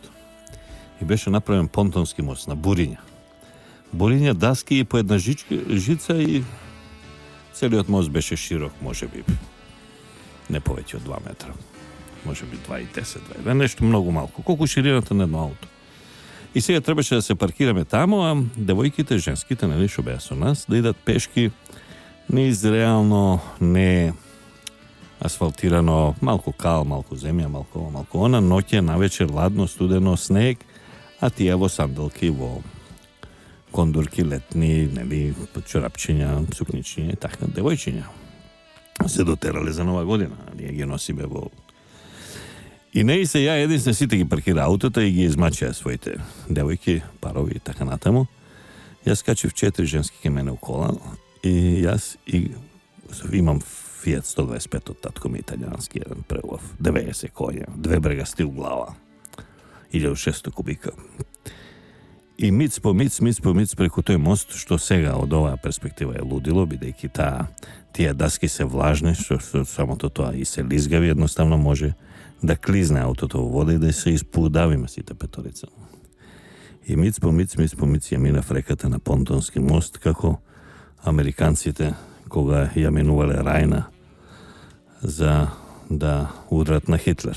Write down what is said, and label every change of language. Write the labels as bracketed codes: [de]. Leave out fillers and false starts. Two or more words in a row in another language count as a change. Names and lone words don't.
[mk] I beše napravljen pontonski most na Burinja. Burinja, daski i po jedna žica i celiot most beše širok, može biti ne poveći od 2 metra. Može biti 2,10, nešto mnogo malko. Koliko širiната na jedno auto. I сега trebаше da se parkirаме тамо, а девојките, женските, нали, шо беа со нас, да идат пешки низ реално не асфалтирано, малко кал, малко земја, малко она, ноќе, навечер, ладно, студено, снег, а тие во сандалки, во кондурки летни, нели, чорапчиња, сукничиња и така, девојчиња. Се дотерале за Нова година, ние ги носиме во. И не и се ја единствен сите ги паркира аутото и ги измачија своите девојки, парови и така натаму. Јас качив 4 женски ке мене у кола и јас и имам Fiat 125 od tatko mi italijanski, jedan preulov, 90 konja, 2 bregasti u glava, 1600 kubika. I mic po mic preko той мост, што сега од оваа перспектива е лудило, бидејќи тие даски се влажни, што самото тоа и се лизгави, едноставно може да клизне аутото во вода и да се испудавиме сите петорица. И миц по миц ја минав реката на понтонски мост, како американците кога ја минувале Рајна за да удрат на Хитлер.